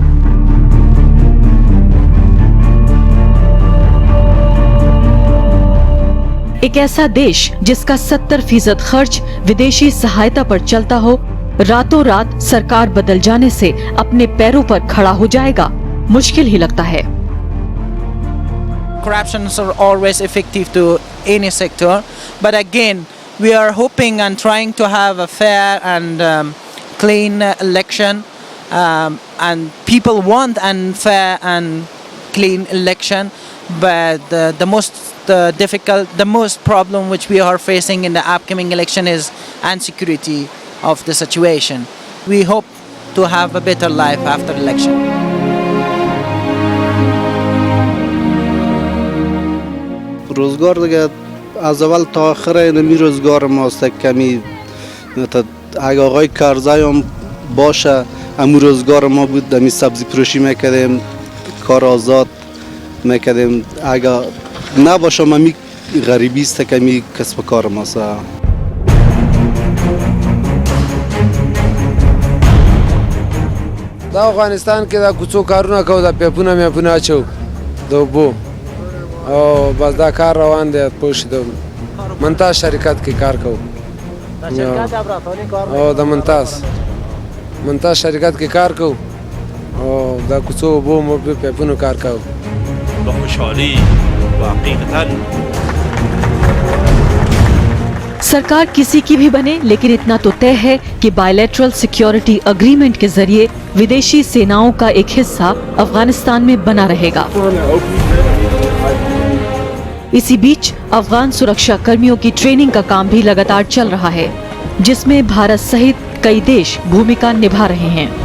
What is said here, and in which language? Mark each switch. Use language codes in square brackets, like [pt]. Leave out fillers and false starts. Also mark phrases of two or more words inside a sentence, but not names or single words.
[hi] एक ऐसा देश जिसका 70% खर्च विदेशी सहायता पर चलता हो, रातों रात सरकार बदल जाने से अपने पैरों पर खड़ा हो जाएगा, मुश्किल ही लगता है। [en] Corruptions are always effective to any sector, but again we are hoping and trying to have a fair and clean election, and people want and fair and clean election, but the most problem which we are facing in the upcoming election is insecurity of the situation. We hope to have a better life after election. [fa] روزگار دیگه از اول تا آخر اینمی روزگار ماست کمی اگه آقای کرزای هم باشه امو روزگار ما بود دمی سبزی فروشی میکردیم کار آزاد میکردیم اگه نباشه ممی غریبی است کمی کسب کار ماست [ps] دا افغانستان کې دا کوڅو کارونه کوو دا پیپونه میپونه اچو د اوبو او بس دا کار روان دی پوه شي د منتاز شرکت کې کار کوو او د منتاز شرکت کې کار کوو او دا کوڅو اوبو مو پیپونو کار کوو [fa] با خوشحالی و حقیقتاً [hi] सरकार किसी की भी बने, लेकिन इतना तो तय है कि [en] bilateral security agreement [hi] के जरिए विदेशी सेनाओं का एक हिस्सा अफगानिस्तान में बना रहेगा। इसी बीच अफगान सुरक्षा कर्मियों की ट्रेनिंग का काम भी लगातार चल रहा है, जिसमें भारत सहित कई देश भूमिका निभा रहे हैं।